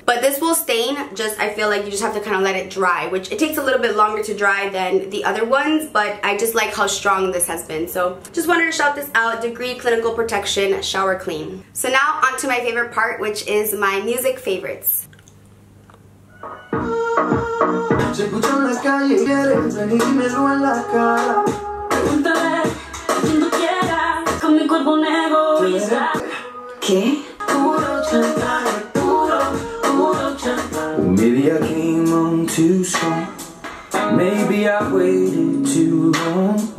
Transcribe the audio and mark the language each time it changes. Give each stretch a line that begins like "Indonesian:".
English: But this will stain, just I feel like you just have to kind of let it dry, which it takes a little bit longer to dry than the other ones, but I just like how strong this has been. So just wanted to shout this out, Degree Clinical Protection Shower Clean. So now on to my favorite part, which is my music favorites.
Spanish: Se escucha en la calle, quieres venir y dímelo en la cara. Pregúntale a quien tú quieras, con mi cuerpo un egoísta. ¿Qué? Puro chantaje, puro chantaje.
English: Maybe I came on too strong. Maybe I waited too long.